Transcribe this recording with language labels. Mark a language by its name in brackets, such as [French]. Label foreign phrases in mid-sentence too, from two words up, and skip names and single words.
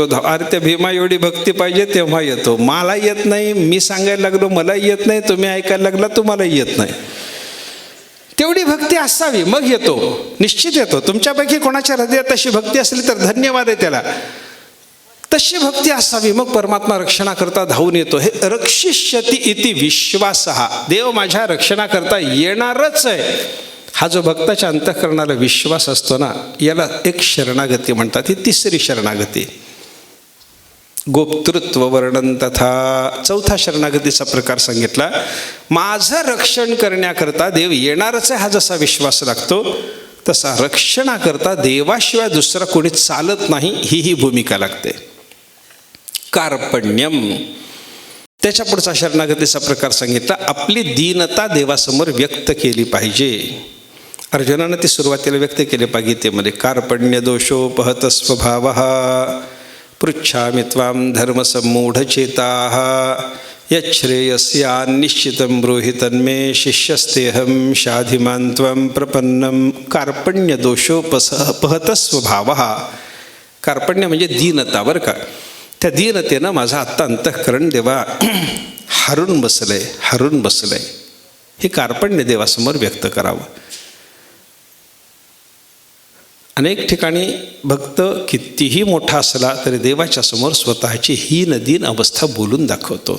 [Marathi] अरे त्या भीमा एवढी भक्ती पाहिजे तेव्हा येतो. मला येत नाही, मी सांगायला लागलो मला येत नाही, तुम्ही ऐकायला लागला तुम्हालाही येत नाही. तेवढी भक्ती असावी मग येतो, निश्चित येतो. तुमच्यापैकी कोणाच्या हृदयात तशी भक्ती असली तर धन्यवाद आहे त्याला. तशी भक्ती असावी मग परमात्मा रक्षणाकरता धावून येतो. [Sanskrit] हे रक्षिष्यति इति विश्वासः, [Marathi] देव माझ्या रक्षणाकरता येणारच आहे, हा जो भक्ताच्या अंतःकरणाला विश्वास असतो ना, याला एक शरणागती म्हणतात. ही तिसरी शरणागती. [Sanskrit] गोप्तृत्व वर्णन तथा, [Marathi] चौथा शरणागतीचा प्रकार सांगितला. माझं रक्षण करण्याकरता देव येणारच आहे हा जसा विश्वास लागतो, तसा रक्षणाकरता देवाशिवाय दुसरा कोणी चालत नाही ही भूमिका लागते. कार्पण्यम, त्याच्या पुढचा शरणागतीचा प्रकार सांगितला. आपली दीनता देवासमोर व्यक्त केली पाहिजे. अर्जुनानं ती सुरुवातीला व्यक्त केली पाहिजे गीतेमध्ये. [Sanskrit] कार्पण्य दोषोपहत स्वभावः पृच्छामि त्वां धर्मसम्मूढचेताः यच्छ्रेयस्यान्निश्चितं ब्रूहि तन्मे शिष्यस्तेऽहं शाधिमान् त्वं प्रपन्नं. कार्पण्य दोषोपहत स्वभावः. [Marathi] कार्पण्य म्हणजे दीनता बरं का. त्या दीनतेनं माझं आत्ता अंतःकरण देवा हरून बसलंय. हे कार्पण्य देवासमोर व्यक्त करावं. अनेक ठिकाणी भक्त कितीही मोठा असला तरी देवाच्या समोर स्वतःची हीन दीन अवस्था बोलून दाखवतो.